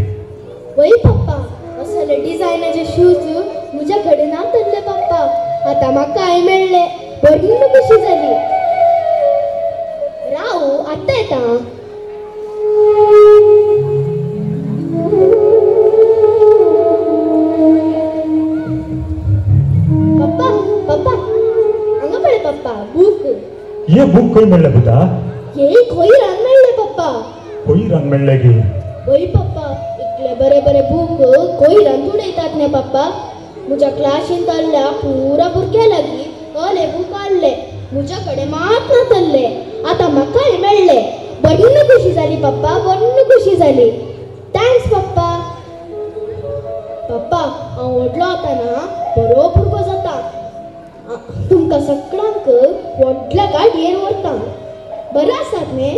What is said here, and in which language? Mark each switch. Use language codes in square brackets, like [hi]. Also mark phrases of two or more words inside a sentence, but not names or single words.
[kok] वय पप्पा असले डिझायनाचे शूज म्हज्या कडेन आणतले पप्पा आता म्हाका काय मेळ्ळे बरी कशी जाली राव आत्ता येता पप्पा पप्पा हांगा पळय पप्पा बुक ये बुक खंय मेळ्ळे बुधा हे कोईरान मेळ्ळे पप्पा कोईरान मेळ्ळे गे वय पप्पा इतले बरे बरे बुक कोईरान उडयतात न्ही पप्पा म्हज्या क्लासीन तल्ल्या पुरा भुरग्या लागीं अले बूक हाडले म्हज्या कडेन मात नातल्ले आतां म्हाकाय मेळ्ळे बरी खुशी जाली पप्पा बरी खुशी जाली थँक्स पप्पा पप्पा हांव व्हडलो जाता ना बरो भुरगो जाता तुमकां सगळ्यांक व्हडल्या गाडयेर व्हरता बरें आसात न्ही